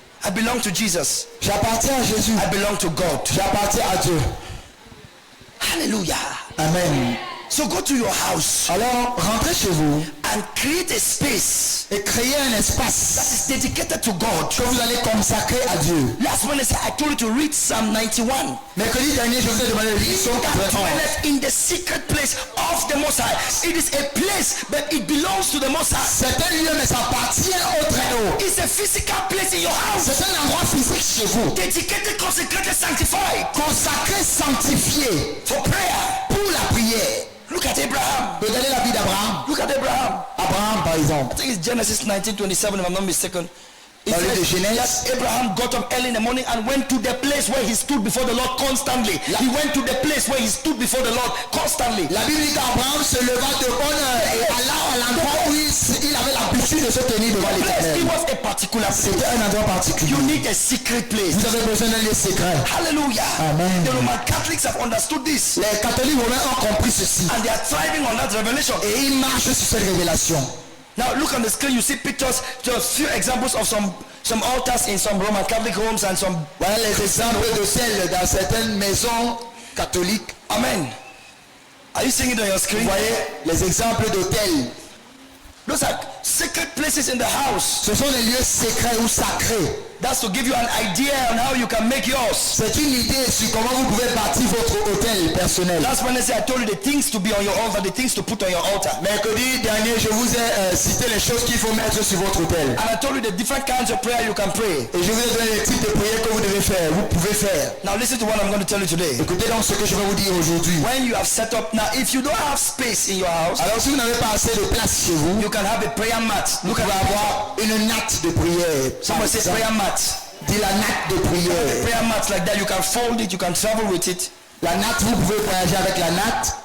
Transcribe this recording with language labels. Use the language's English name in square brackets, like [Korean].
[English] I belong to Jesus. [French] j'appartiens à Jésus, [English] I belong to God. [French] j'appartiens à Dieu. Hallelujah. Amen. [English] So go to your house [French] Alors rentrez chez vous [English] and create a space [French] et créez un [English] that [French] espace [English] is dedicated to God. [French] que vous allez consacrer à Dieu. [English] Last Wednesday I told you to read Psalm 91. [French] Mercredi dernier, je vous ai demandé de lire Psaume [English] That [French] 91. [English] dwelleth in the secret place of the Most High. It is a place, but it belongs to the Most High. [French] C'est un lieu, mais ça appartient au Très-Haut. [English] It's a physical place in your house. [French] C'est un endroit physique chez vous, [English] Dedicated, consecrated, sanctified [French] consacré, sanctifié [English] for prayer. [French] pour la prière. [English] Look at Abraham. [French] Regardez la vie d'Abraham. [English] Look at Abraham. [French] Abraham, par exemple. [English] I think it's Genesis 19:27, if I'm not mistaken. It [French] Dans le livre de [English] says [French] Genèse, [English] that Abraham got up early in the morning and went to the place where he stood before the Lord constantly. He went to the place where he stood before the Lord constantly. [French] la Bible dit qu'Abraham se leva de bonne heure et alla à l'endroit où il avait l'habitude de se tenir devant [English] Place, it [French] l'Éternel. [English] was a particular place. [French] C'était un endroit particulier. [English] You need a secret place. [French] Vous avez besoin d'un lieu secret. Hallelujah. Amen. [English] The Roman Catholics have understood this [French] Les catholiques romains ont compris ceci [English] and they are thriving on that revelation. [French] et ils marchent sur cette révélation. [English] Now look on the screen, you see pictures, just few examples of some altars in some Roman Catholic homes and some. [French] Voilà les exemples de celles dans certaines maisons catholiques. Amen. [English] Are you seeing it on your [French] Vous [English] screen? [French] voyez les exemples d'hôtels. [English] Those are secret places in the house. [French] Ce sont des lieux secrets ou sacrés. [English] That's to give you an idea on how you can make yours. [French] C'est une idée sur comment vous pouvez bâtir votre hôtel personnel. [English] Last Wednesday I told you the things to be on your altar, the things to put on your altar. [French] Mercredi dernier, je vous ai cité les choses qu'il faut mettre sur votre hôtel. [English] And I told you the different kinds of prayer you can pray. [French] Et je vous ai donné les types de prières que vous devez faire, vous pouvez faire. [English] Now listen to what I'm going to tell you today. [French] Écoutez donc ce que je vais vous dire aujourd'hui. [English] When you have set up, now if you don't have space in your house, [French] Alors si vous n'avez pas assez de place chez vous, [English] you can have a prayer mat. [French] vous [English] Look at [French] pouvez [English] that. [French] avoir une natte de prière. [English] Someone say prayer mat. [French] Dis la natte de prière. [English] Prayer mats like that, you can fold it, you can travel with it. [French] La natte, vous pouvez voyager avec la natte.